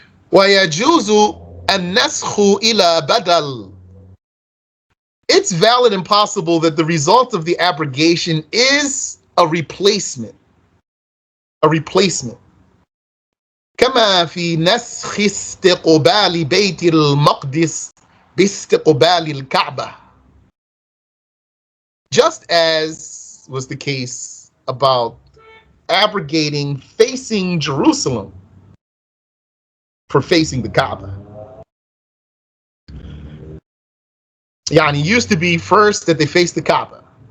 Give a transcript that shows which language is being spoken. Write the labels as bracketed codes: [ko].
[ar] وَيَجُوزُ النَّسْخُ إِلَى بَدَلٍ. [en] It's valid and possible that the result of the abrogation is a replacement. A replacement. [ar] كما في نسخ استقبال بيت المقدس باستقبال الكعبة. [en] Just as was the case about abrogating facing Jerusalem for facing the Kaaba. It used to be first that they faced the Kaaba.